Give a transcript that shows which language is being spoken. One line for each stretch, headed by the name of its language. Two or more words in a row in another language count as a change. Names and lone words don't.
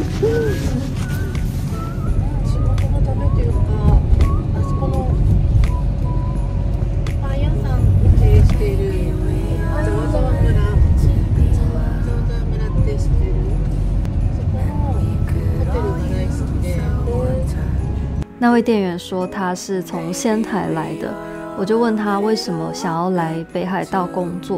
Japanese: 仕事のためというか、あそこのパン屋さんを経営している。
Chinese: 那位店员说他是从仙台来的，我就问他为什么想要来北海道工作。